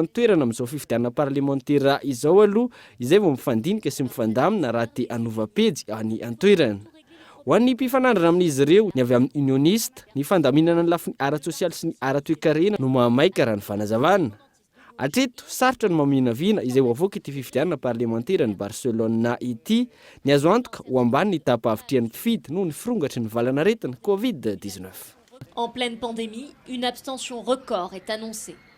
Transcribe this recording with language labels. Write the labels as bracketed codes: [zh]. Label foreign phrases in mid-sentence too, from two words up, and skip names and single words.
[mg] ny toerana amin'izao fifidianana parlementaire izao aloha izay vao mifandinika sy mifandamina raha te anova-pejy any an-toerana ho an'ny mpifanandrana amin'izy ireo ny avy amin'ny unioniste ny fandaminana ny lafiny ara-tsosialy sy ny ara-toekarena no mahamaika raha ny fanazavana atreto sarotra ny maminavina izay ho avoaka ity fifidianana parlementaire ny Barcelona ity ny azo antoka ho ambany ny tapa-avitrian'ny mpifidy noho ny firongatry ny valanaretina covid-19. [fr] En pleine pandémie, une abstention record est annoncée.